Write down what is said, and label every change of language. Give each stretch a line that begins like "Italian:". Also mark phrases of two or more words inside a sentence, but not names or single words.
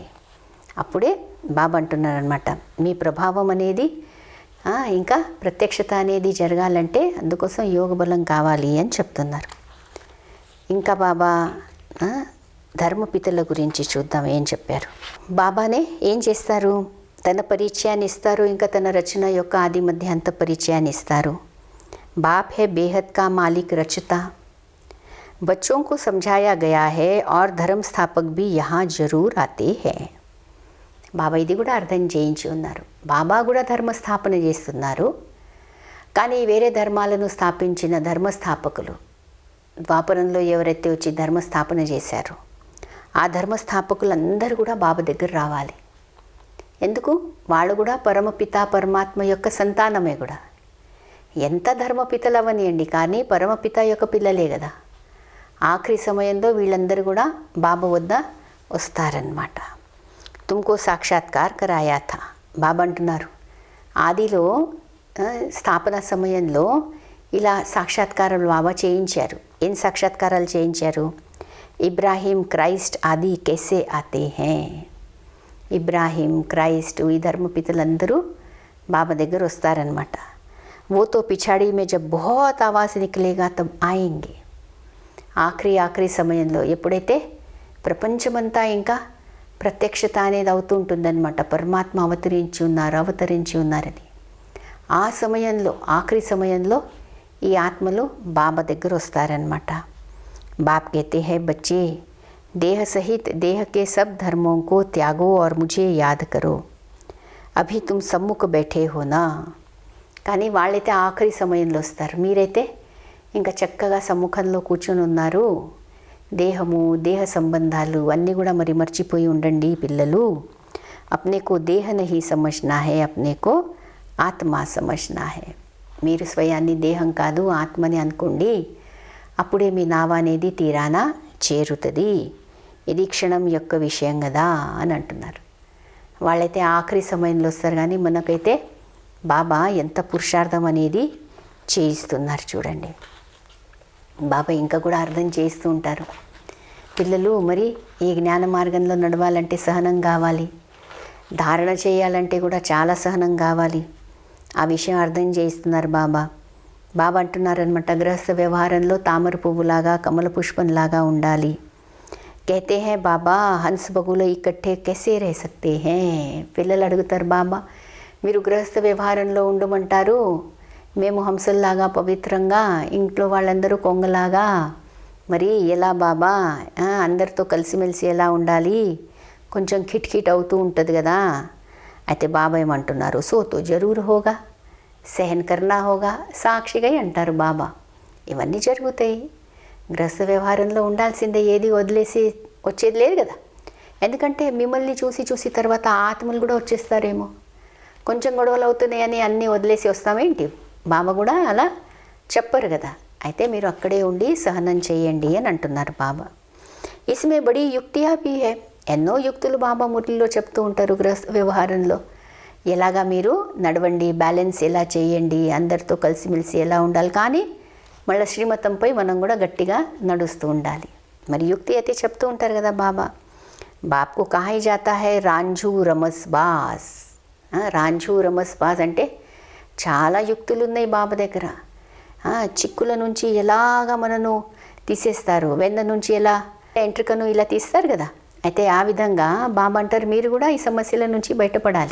Telugu: అప్పుడే బాబా అంటున్నారనమాట, మీ ప్రభావం అనేది ఇంకా ప్రత్యక్షత అనేది జరగాలంటే అందుకోసం యోగ బలం కావాలి అని చెప్తున్నారు. ఇంకా బాబా ధర్మపితల గురించి చూద్దాం ఏం చెప్పారు. బాబానే ఏం చేస్తారు, తన పరిచయాన్ని ఇస్తారు, ఇంకా తన రచన యొక్క ఆది మధ్యాంత పరిచయాన్ని ఇస్తారు.
Hindi: బాప్ है बेहद का मालिक रचता, बच्चों को समझाया गया है और धर्म स्थापक भी यहाँ जरूर आते हैं.
Telugu: బాబా ఇది కూడా అర్థం చేయించి ఉన్నారు. బాబా కూడా ధర్మస్థాపన చేస్తున్నారు. కానీ వేరే ధర్మాలను స్థాపించిన ధర్మస్థాపకులు ద్వాపరంలో ఎవరైతే వచ్చి ధర్మస్థాపన చేశారో ఆ ధర్మస్థాపకులందరూ కూడా బాబా దగ్గర రావాలి. ఎందుకు? వాళ్ళు కూడా పరమపిత పరమాత్మ యొక్క సంతానమే కూడా. ఎంత ధర్మపితలు అవనియండి, కానీ పరమపిత యొక్క పిల్లలే కదా. ఆఖరి సమయంలో వీళ్ళందరూ కూడా బాబా వద్ద వస్తారన్నమాట.
Hindi: तुमको साक्षात्कार कराया था.
Telugu: బాబా అంటున్నారు, ఆదిలో స్థాపన సమయంలో ఇలా సాక్షాత్కారాలు బాబా చేయించారు. ఏం సాక్షాత్కారాలు చేయించారు? ఇబ్రాహీం క్రైస్ట్ ఆది
Hindi: कैसे आते हैं.
Telugu: ఇబ్రాహీం క్రైస్ట్ ఈ ధర్మపితలందరూ బాబా దగ్గర వస్తారనమాట.
Hindi: वो तो पिछाड़ी में जब बहुत आवाज़ निकलेगा तब आएंगे.
Telugu: ఆఖరి సమయంలో ఎప్పుడైతే ప్రపంచమంతా ఇంకా ప్రత్యక్షత అనేది అవుతూ ఉంటుందన్నమాట, పరమాత్మ అవతరించి ఉన్నారని. ఆ సమయంలో ఆఖరి సమయంలో ఈ ఆత్మలు బాబా దగ్గర వస్తారనమాట.
Hindi: बाप कहते हैं बच्चे देह सहित देह के सब धर्मों को त्यागो और मुझे याद करो, अभी तुम सम्मुख बैठे हो ना.
Telugu: కానీ వాళ్ళైతే ఆఖరి సమయంలో వస్తారు. మీరైతే ఇంకా చక్కగా సమ్ముఖంలో కూర్చొని ఉన్నారు. దేహము దేహ సంబంధాలు అన్నీ కూడా మరి మర్చిపోయి ఉండండి పిల్లలు.
Hindi: अपने को देह नहीं समझना है, अपने को आत्मा समझना है.
Telugu: మీరు స్వయాన్ని దేహం కాదు ఆత్మని అనుకోండి. అప్పుడే మీ నావ అనేది తీరానా చేరుతుంది. ఇది క్షణం యొక్క విషయం కదా అని అంటున్నారు. వాళ్ళైతే ఆఖరి సమయంలో వస్తారు. కానీ మనకైతే బాబా ఎంత పురుషార్థం అనేది చేయిస్తున్నారు చూడండి. బాబా ఇంకా కూడా అర్థం చేస్తూ ఉంటారు. పిల్లలు మరి ఈ జ్ఞాన మార్గంలో నడవాలంటే సహనం కావాలి, ధారణ చేయాలంటే కూడా చాలా సహనం కావాలి. ఆ విషయం అర్థం చేయిస్తున్నారు బాబా. బాబా అంటున్నారనమాట, గృహస్థ వ్యవహారంలో తామర పువ్వులాగా కమల పుష్పంలాగా ఉండాలి.
Hindi: कहते हैं బాబా हंस बगुले इकट्ठे कैसे रह सकते हैं.
Telugu: పిల్లలు అడుగుతారు, బాబా మీరు గృహస్థ వ్యవహారంలో ఉండమంటారు, మేము హంసల్లాగా పవిత్రంగా, ఇంట్లో వాళ్ళందరూ కొంగలాగా, మరి ఎలా బాబా అందరితో కలిసిమెలిసి ఎలా ఉండాలి, కొంచెం కిట్కిట్ అవుతూ ఉంటుంది కదా. అయితే బాబా ఏమంటున్నారు,
Hindi: सो तो ज़रूर होगा, सहन करना होगा.
Telugu: సాక్షిగా అంటారు బాబా, ఇవన్నీ జరుగుతాయి. గృహస్థ వ్యవహారంలో ఉండాల్సిందే, ఏది వదిలేసి వచ్చేది లేదు కదా. ఎందుకంటే మిమ్మల్ని చూసి తర్వాత ఆత్మలు కూడా వచ్చేస్తారేమో. కొంచెం గొడవలు అవుతున్నాయని అన్నీ వదిలేసి వస్తామేంటి? బాబా కూడా అలా చెప్పరు కదా. అయితే మీరు అక్కడే ఉండి సహనం చేయండి అని అంటున్నారు బాబా.
Hindi: इसमें बड़ी युक्तियाँ भी हैं.
Telugu: ఎన్నో యుక్తులు బాబా మురళిలో చెప్తూ ఉంటారు. గృహస్థ వ్యవహారంలో ఎలాగా మీరు నడవండి, బ్యాలెన్స్ ఎలా చేయండి, అందరితో కలిసిమెలిసి ఎలా ఉండాలి, కానీ మళ్ళీ శ్రీమతంపై మనం కూడా గట్టిగా నడుస్తూ ఉండాలి. మరి యుక్తి అయితే చెప్తూ ఉంటారు కదా బాబా.
Hindi: बाप को कहा जाता है रांझू रमस बाज़. रांझू रमस बाज़
Telugu: అంటే చాలా యుక్తులు ఉన్నాయి బాబా దగ్గర. చిక్కుల నుంచి ఎలాగా మనను తీసేస్తారు, వెన్న నుంచి ఎలా ఎంట్రికను ఇలా తీస్తారు కదా. అయితే ఆ విధంగా బాబా అంటారు మీరు కూడా ఈ సమస్యల నుంచి బయటపడాలి.